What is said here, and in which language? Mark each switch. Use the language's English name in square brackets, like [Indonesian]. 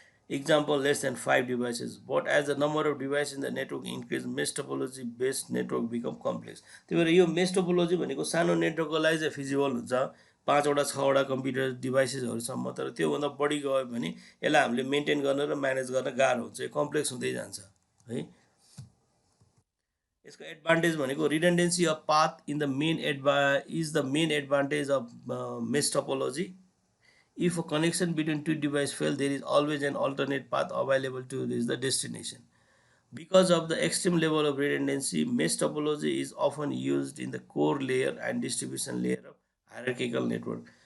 [English] example less than 5 devices, but as the number of devices in the network increase, mesh topology based network become complex. [Nepali] त्यही भएर यो mesh topology भनेको सानो नेटवर्कको लागि चाहिँ फिजिबल हुन्छ 5 वटा 6 वटा कम्प्युटर डिभाइसेसहरुसम्म, तर त्योभन्दा बढी गयो भने यसलाई हामीले मेन्टेन गर्न र म्यानेज गर्न गाह्रो हुन्छ, कम्प्लेक्स हुँदै जान्छ है। यसको एडभान्टेज भनेको [English] Redundancy of path in the main is the main advantage of mesh topology. If a connection between two devices fails, there is always an alternate path available to reach the destination. Because of the extreme level of redundancy, mesh topology is often used in the core layer and distribution layer of hierarchical network.